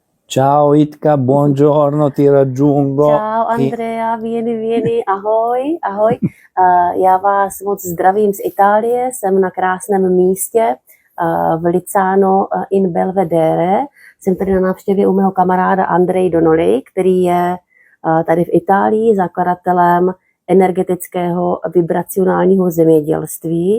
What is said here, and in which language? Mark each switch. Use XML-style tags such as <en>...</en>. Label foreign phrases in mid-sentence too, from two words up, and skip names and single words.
<it>Ciao Itka, buongiorno, ti raggiungo.</it> <cs>Čau Andrea, vieni, ahoj, ahoj. Já vás moc zdravím z Itálie, jsem na krásném místě v Licano in Belvedere. Jsem tady na návštěvě u mého kamaráda Andrej Donoli, který je tady v Itálii zakladatelem energetického vibracionálního zemědělství.</cs>